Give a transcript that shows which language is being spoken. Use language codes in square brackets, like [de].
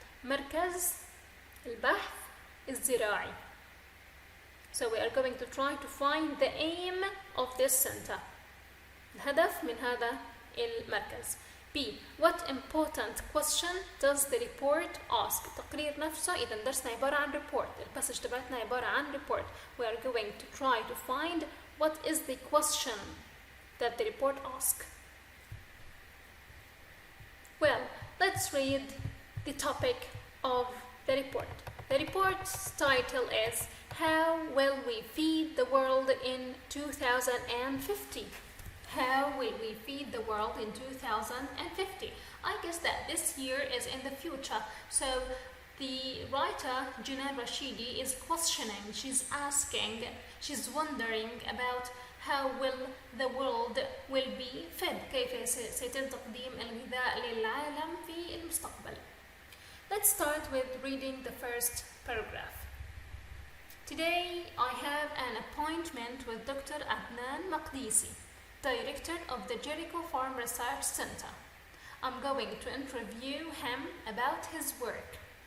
[ar] مركز البحث الزراعي. [en] So we are going to try to find the aim of this center. [ar] الهدف من هذا المركز. B. [en] What important question does the report ask? [ar] التقرير نفسه إذا درسنا عبارة عن report. الباسج تبعتنا عبارة عن report. [en] We are going to try to find what is the question that the report asks. Well, let's read the topic of the report. The report's title is How Will We Feed the World in 2050? How will we feed the world in 2050? I guess that this year is in the future. So the writer, Jinan Rashidi, is questioning, she's asking, she's wondering about how will the world will be fed. [ar] كيف سيتم تقديم الغذاء للعالم في المستقبل. [en] Let's start with reading the first paragraph. Today I have an appointment with Dr. Adnan Maqdisi, Director of the Jericho Farm Research Center. I'm going to interview him about his work.